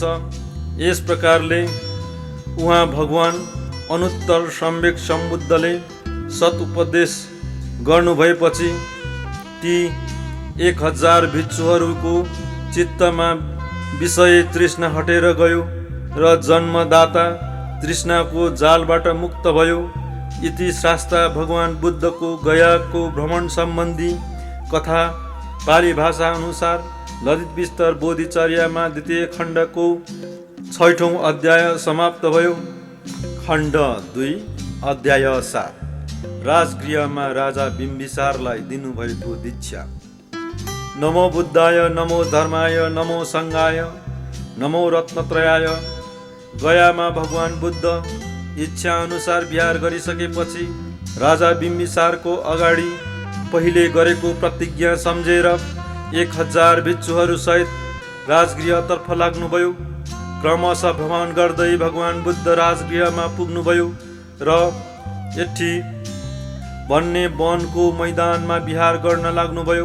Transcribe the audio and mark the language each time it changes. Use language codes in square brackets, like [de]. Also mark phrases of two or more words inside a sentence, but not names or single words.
[ne] यस प्रकारले उहाँ भगवान अनुत्तर सम्यक सम्बुद्धले सत् उपदेश गर्नुभएपछि ती 1000 भिक्षुहरूको चित्तमा विषय तृष्णा हटेर गयो र जन्मदाता तृष्णाको जालबाट मुक्त भयो। इति शास्ता भगवान बुद्धको गयाको भ्रमण सम्बन्धी कथा पाली भाषा अनुसार ललित विस्तार बोधिचर्यामा द्वितीय खण्डको 6औं अध्याय समाप्त भयो। खण्ड 2 अध्याय 7 राजगृहमा राजा बिम्बिसारलाई दिनुभएको दीक्षा। [sa] नमो बुद्धाय, नमो धर्माय, नमो सङ्घाय, नमो रत्नत्रयाय। [ne] गयामा भगवान बुद्ध इच्छा अनुसार विहार गरिसकेपछि राजा बिम्बिसारको अगाडि पहिले गरेको प्रतिज्ञा सम्झेर 1000 भिक्षुहरू सहित राजगृहतर्फ लाग्नुभयो। क्रमशः भ्रमण गर्दै भगवान बुद्ध राजगृहमा पुग्नुभयो र एठी भन्ने वनको मैदानमा विहार गर्न लाग्नुभयो।